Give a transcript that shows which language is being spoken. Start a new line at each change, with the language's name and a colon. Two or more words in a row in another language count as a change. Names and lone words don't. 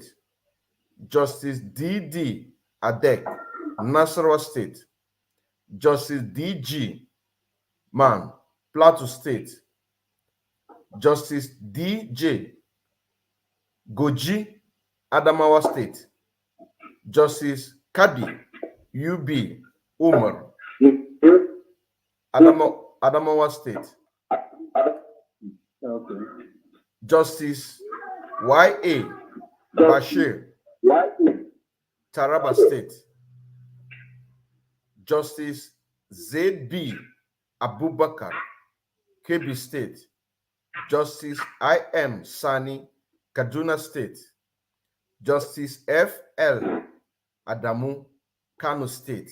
English: Justice D.D. Adek, Nasarawa State. Justice D.G. Man, Plateau State. Justice D.J. Goji, Adamawa State. Justice Kadi U.B. Umar, Adamawa State. Justice Y.A. Bashir, Taraba State. Justice Z.B. Abubakar, Kebbi State. Justice I.M. Sani, Kaduna State. Justice F.L. Adamu, Kano State.